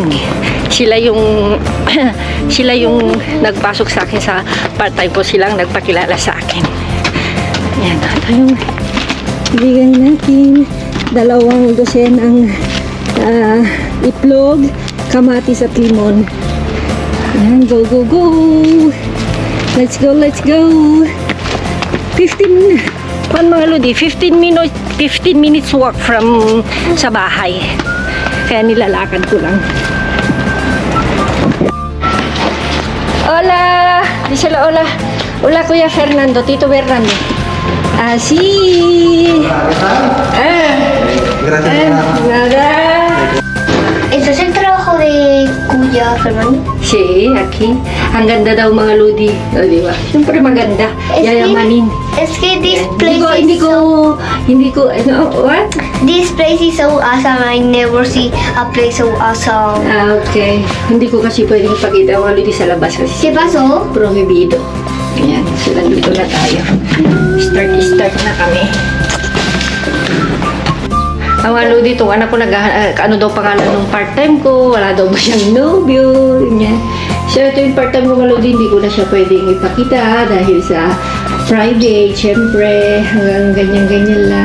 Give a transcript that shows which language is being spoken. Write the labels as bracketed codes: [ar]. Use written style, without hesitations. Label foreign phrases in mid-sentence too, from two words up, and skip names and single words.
[tl] Sila yung nagpasok sa akin sa part-time ko, silang nagpakilala sa akin. Ayan, ito yung bigay natin 2 dosen ang itlog, kamatis at limon. Ayan, [en] go. Let's go. 15 minutes walk from [tl] sa bahay. Kaya nilalakad ko lang. Hola! Di sila hola. Hola Kuya Fernando, Tito Fernando. [es] Así. Gracias. Nada. ¿Eso es el trabajo de Kuya Fernando? Sí, aquí. [tl] Ang ganda daw mga Ludi. Di ba? Siyempre maganda. Yayamanin. [es] Es que [en] this place what? This place is so awesome. I never see a place so awesome. Okay. [tl] Hindi ko kasi pwedeng ipakita mga Ludi sa labas kasi [es] ¿Qué pasó? prohibido. [tl] Ayan. So, nandito na tayo. Start na kami. Ang ano dito, anak ko ano daw pangalan ng part-time ko, wala daw ba siyang nobyo, ganyan. So, ito yung part-time ko maludi, hindi ko na siya pwedeng ipakita dahil sa private, syempre, hanggang ganyan-ganyan lang.